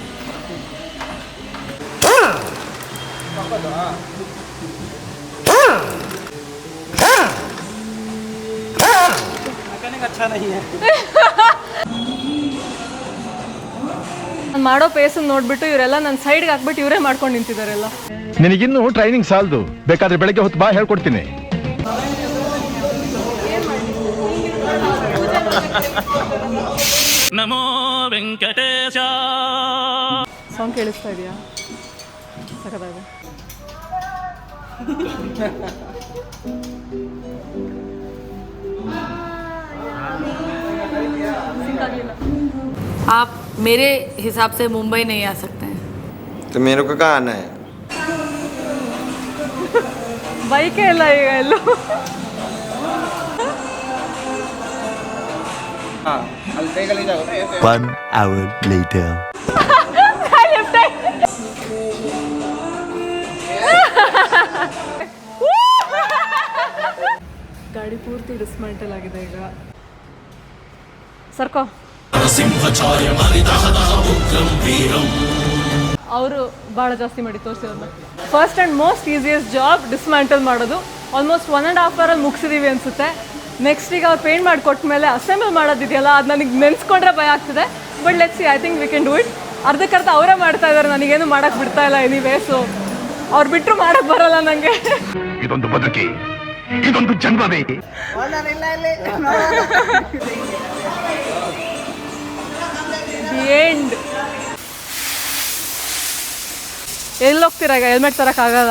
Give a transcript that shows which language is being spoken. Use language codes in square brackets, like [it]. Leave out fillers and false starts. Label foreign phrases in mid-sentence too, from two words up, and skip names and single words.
[hi] अच्छा नहीं है. [kn] ನಾನು ಮಾಡೋ ಪೇಸನ್ನು ನೋಡ್ಬಿಟ್ಟು ಇವರೆಲ್ಲ ನನ್ನ ಸೈಡ್ಗೆ ಹಾಕ್ಬಿಟ್ಟು ಇವರೇ ಮಾಡ್ಕೊಂಡು ನಿಂತಿದ್ದಾರೆಲ್ಲ. ನಿನಗಿನ್ನು ಟ್ರೈನಿಂಗ್ ಸಾಲದು, ಬೇಕಾದ್ರೆ ಬೆಳಗ್ಗೆ ಹೊತ್ತು ಬಾ, ಹೇಳ್ಕೊಡ್ತೀನಿ. ನಮೋ ವೆಂಕಟೇಶ. ಸಾಂಗ್ ಕೇಳಿಸ್ತಾ ಇದೆಯಾ? ಸಕತ್ತಾಗಿದೆ. [hi] आप मेरे हिसाब से मुंबई नहीं आ सकते हैं. तो मेरे को कहाँ आना है? [kn] ಬೈಕೇ ಇಲ್ಲ ಈಗ ಎಲ್ಲೂ. [en] One hour later. [kn] ಗಾಡಿ ಪೂರ್ತಿ ಡಿಸ್ಮೆಂಟಲ್ ಆಗಿದೆ ಈಗ. ಸರ್ಕೋ. ಅವರು ಭಾಳ ಜಾಸ್ತಿ ಮಾಡಿ ತೋರಿಸಿರೋದು. [en] first and most easiest job dismantle [kn] ಮಾಡೋದು. ಆಲ್ಮೋಸ್ಟ್ 1.5 ಅವರಲ್ಲಿ ಮುಗಿಸಿದೀವಿ ಅನಿಸುತ್ತೆ. ನೆಕ್ಸ್ಟ್ ಈಗ ಅವ್ರು ಪೇಂಟ್ ಮಾಡಿ ಕೊಟ್ಟ ಮೇಲೆ ಅಸೆಂಬಲ್ ಮಾಡೋದಿದೆಯಲ್ಲ, ಅದು ನನಗೆ ನೆನೆಸ್ಕೊಂಡ್ರೆ ಭಯ ಆಗ್ತದೆ. [en] But let's see, I think we can do it. [kn] ಅರ್ಧಕ್ಕರ್ಧ ಅವರೇ ಮಾಡ್ತಾ ಇದ್ದಾರೆ, ನನಗೇನು ಮಾಡೋಕ್ಕೆ ಬಿಡ್ತಾ ಇಲ್ಲ ಎನಿವೇ. ಸೊ ಅವ್ರು ಬಿಟ್ಟರು ಮಾಡೋಕ್ಕೆ ಬರೋಲ್ಲ ನನಗೆ. ಇದೊಂದು ಬದುಕಿ, ಇದೊಂದು ಜನ್ಮವೇ. ಎಂಡ್. ಎಲ್ಲಿ ಹೋಗ್ತೀರಾ ಈಗ? ಹೆಲ್ಮೆಟ್ ತರೋಕ್ಕಾಗಲ್ಲ.